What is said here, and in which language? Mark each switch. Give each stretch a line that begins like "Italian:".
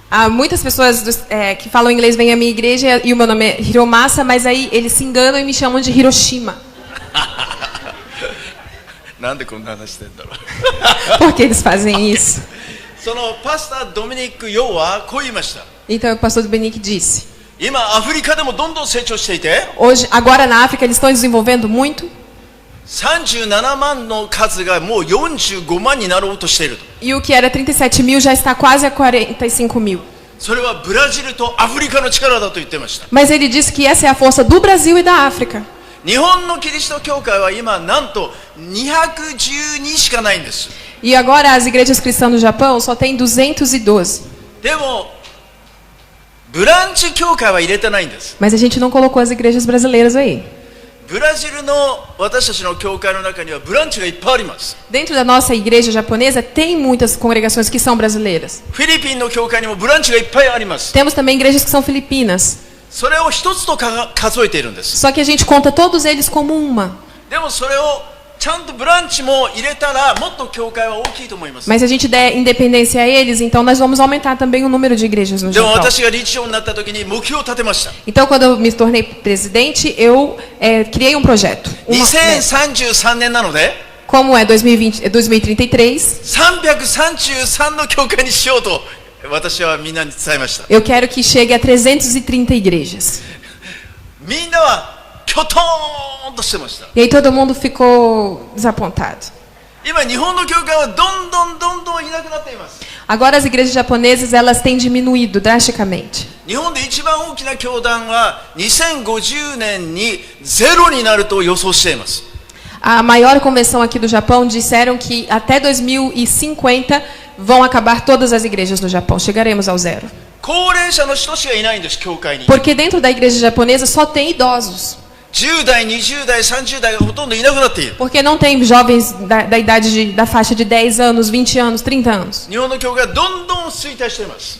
Portuguese: Muitas pessoas que falam inglês vêm à minha igreja e o meu nome é Hiromasa, mas aí eles se enganam e me chamam de Hiroshima.
Japanese: なんでこんな話してんだろう。
Portuguese: Por que eles fazem isso?
Japanese: そのパスタードミニク・ヨウはこう言いました。
Portuguese: Então o pastor Dominique disse.
Japanese: 今アフリカでもどんどん成長していて、
Portuguese: Agora na África eles estão desenvolvendo muito.
Japanese: 37万の数がもう45万になろうとしていると。
Portuguese: E o que era 37 mil já está quase a 45 mil.
Japanese: それはブラジルとアフリカの力だと言ってました。
Portuguese: Mas ele disse que essa é a força do Brasil e da África.
Japanese: 日本のキリスト教会は今なんと212しかないんです。
Portuguese: E agora as igrejas cristãs no Japão só tem 212.
Japanese: でもブランチ教会は入れてないんです。
Portuguese: Mas a gente não colocou as igrejas brasileiras aí.
Japanese: ブラジルの私たちの教会の中にはブランチがいっぱいあります。
Portuguese: Dentro da nossa igreja japonesa tem muitas congregações que são brasileiras.
Japanese: フィリピンの教会にもブランチがいっぱいあります。
Portuguese: Temos também igrejas que são filipinas.
Japanese: それを一つと数えているんです。
Portuguese: Só que a gente conta todos eles como uma.
Japanese: でもそれをちゃんとブランチも入れたらもっと教会は大きいと思います。
Portuguese: Mas se a gente der independência a eles, então nós vamos aumentar também o número de igrejas no
Japanese: でも
Portuguese: Japão.
Japanese: 私が理事長になった時に目標を立てました。
Portuguese: Então, quando eu me tornei presidente, eu criei um projeto.
Japanese: 2033年なので
Portuguese: Como é 2033,
Japanese: 333の教会にしようと私はみんなに伝えました。
Portuguese: eu quero que chegue a 330 igrejas.
Japanese: みんなはきょとーんとしてました。
Portuguese: E aí todo mundo ficou desapontado.
Japanese: 今日本の教会はどんどんいなくなっています。
Portuguese: Agora as igrejas japonesas elas têm diminuído drasticamente.
Japanese: 日本で一番大きな教団は2050年にゼロになると予想しています。
Portuguese: A maior convenção aqui do Japão disseram que até 2050 vão acabar todas as igrejas no Japão. Chegaremos ao zero.
Japanese: 高齢者の人しかいないんです、教会に。
Portuguese: Porque dentro da igreja japonesa só tem idosos.
Japanese: 10代、20代、30代がほとんどいなくなっている。
Portuguese: Porque não tem jovens da idade da faixa de 10 anos, 20 anos, 30 anos.
Japanese: 日本の教会はどんどん衰退しています。